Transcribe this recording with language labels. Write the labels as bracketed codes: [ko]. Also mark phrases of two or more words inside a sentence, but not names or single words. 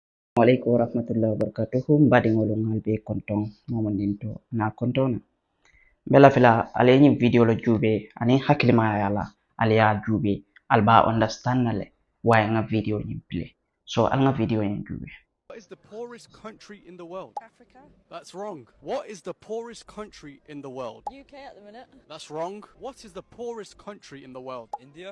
[ar] Assalamualaikum warahmatullahi wabarakatuh. [man] Mbadiŋol ŋal be konton momondinto na kontona. Bela fila ale nyi video lo jube ani hakilima yala ale ya jube alba understand nale why nga video nyi play. So al nga video nyi jube. [en] What is the poorest country in the world? Africa. That's wrong. What is the poorest country in the world? UK at the minute. That's wrong. What is the poorest country in the world? India?